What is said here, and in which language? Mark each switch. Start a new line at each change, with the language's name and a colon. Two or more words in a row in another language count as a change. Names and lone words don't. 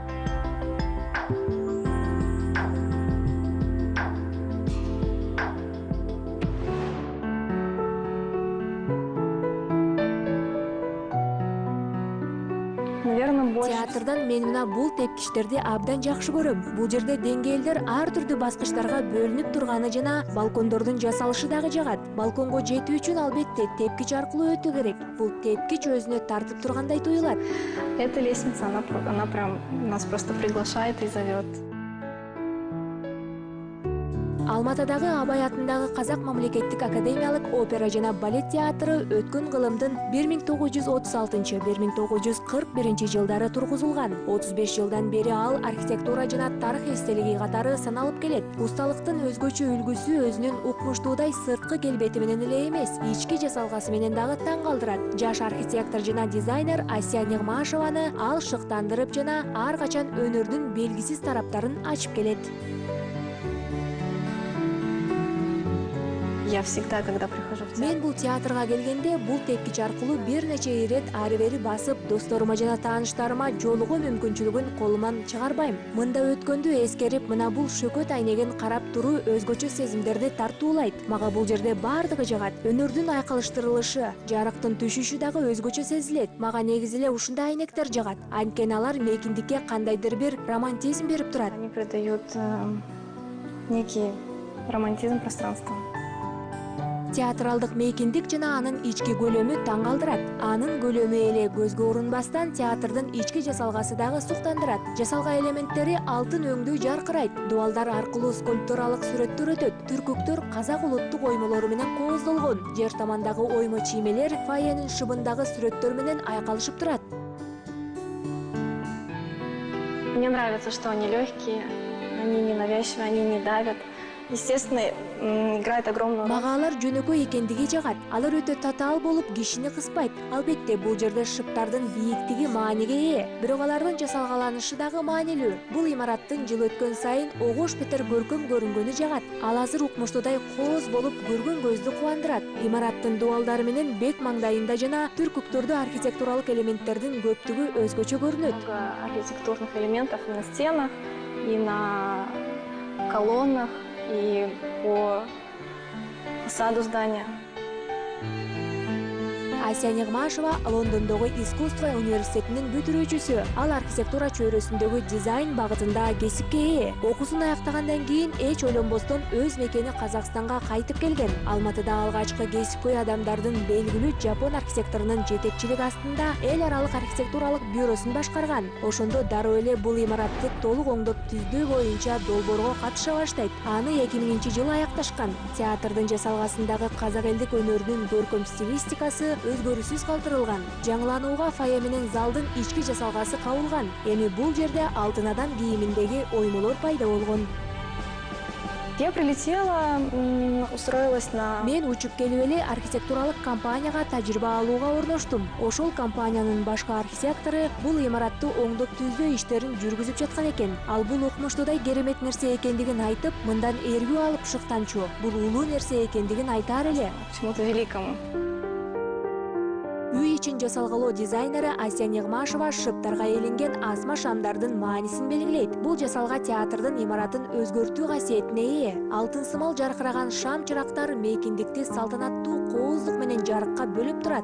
Kyrgyz: Театрдан мен мына бул тепкичтерди абдан жакшы көрөм. Бул жерде деңгээлдер ар түрдүү баскычтарга бөлүнүп турганы жана балкондордун жасалышы дагы жагат. Балконго жетүү үчүн албетте тепкич аркылуу өтүү керек. Бул тепкич өзүнө тартып тургандай туюлат.
Russian: Эта лестница, она прям нас просто приглашает и зовет.
Kyrgyz: Алматыдагы Абай атындагы Казак мамлекеттик академиялык опера жана балет театры өткөн кылымдын 1936-1941 жылдары тургузулган. 35 жылдан бери ал архитектура жана тарых эстелиги катары саналып келет. Усталыктын өзгөчө үлгүсү өзүнүн укмуштуудай сырткы келбети менен эле эмес, ички жасалгасы менен дагы таң калтырат. Жаш архитектор жана дизайнер Асия Нигмашеваны ал шыктандырып жана ар качан өнөрдүн белгисиз тараптарын ачып келет.
Russian: Я всегда, когда прихожу в театр.
Kyrgyz: Мен бул театрга келгенде бул тепкич аркылуу бир нече ирет ары-бери басып, досторума жана тааныштарыма жолугуу мүмкүнчүлүгүн колуман чыгарбайм. Мында өткөндү эскерип, мына бул шөкөт айнеген карап туруу өзгөчө сезимдерди тартуулайт. Мага бул жерде бардыгы жагат. Өнөрдүн айкалыштырылышы, жарыктын түшүшү дагы өзгөчө сезилет. Мага негизи эле ушундай айнектер жагат. Анткени алар мейкиндикке кандайдыр бир романтизм берип турат.
Russian: Они придают некий романтизм пространству.
Kyrgyz: Театралдык мейкиндик жана анын ички көлөмү таң калтырат. Анын көлөмү эле көзгө урунбастан театрдын ички жасалгасы дагы суктандырат. Жасалга элементтери алтын өңдөй жаркырайт. Дубалдар аркылуу скульптуралык сүрөттөр өтөт. Түркүктөр казак улуттук оймолору менен кооздолгон. Жер тамандагы оймо чиймелер фойенин шыбындагы сүрөттөр менен айкалышып турат.
Russian: Мне нравится, что они легкие, они не навязчивые, они не давят. Естественно, играет огромную роль.
Kyrgyz: Магаалар жөнөкөй экендиги жагат. Алар өтө татаал болуп, кишини кыспайт. Албетте, бул жерде шыптардын бийиктиги мааниге ээ. Бирок алардын жасалгаланышы дагы маанилүү. Бул имараттын жыл өткөн сайын огош бетер көркөм көрүнгөнү жагат. Ал азыр укмуштуудай кооз болуп, көргөн көздү кубандырат. Имараттын дубалдары менен бет маңдайында жана түркүктөрдө архитектуралык элементтердин көптүгү өзгөчө көрүнөт.
Russian: Много архитектурных элементов и на стенах, и на колоннах, и по фасаду здания.
Kyrgyz: Асия Нигмашева Лондондогу искусство университетинин бүтүрүүчүсү. Ал архитектура чөйрөсүндөгү дизайн багытында кесипке ээ. Окуусун аяктагандан кийин эч ойлонбостон өз мекени Казакстанга кайтып келген. Алматыда алгачкы кесипкөй адамдардын белгилүү жапон архитекторунун жетекчилиги астында эл аралык архитектуралык бюросун башкарган. Ошондо дароо эле бул имаратты толук оңдоп түздөө боюнча долбоорго катыша баштайт. Аны 2000-жылы аякташкан. Театрдын жасалгасындагы казак элдик өнөрүнүн көркөм стилистикасы өзгөрүүсүз калтырылган. Жаңыланууга фойе менен залдын ички жасалгасы кабылган. Эми бул жерде алтын адам кийиминдеги оймолор пайда болгон.
Russian: Я прилетела, устроилась на...
Kyrgyz: Мен учуп келип эле архитектуралык компанияга тажрыйба алууга орноштум. Ошол компаниянын башкы архитектору бул имаратты оңдоп түздөө иштерин жүргүзүп жаткан экен. Ал бул укмуштуудай керемет нерсе экендигин айтып, мындан эргүү алып шыктанчу. Бул улуу нерсе экендигин айтаар эле.
Russian: Чему-то великому.
Kyrgyz: Үй ичин жасалгалоо дизайнери Асия Нигмашева шыптарга илинген асма шамдардын маанисин белгилейт. Бул жасалга театрдын имаратын өзгөртүү касиетине ээ. Алтын сымал жаркыраган шам чырактар мейкиндикти салтанаттуу кооздук менен жарыкка бөлүп турат.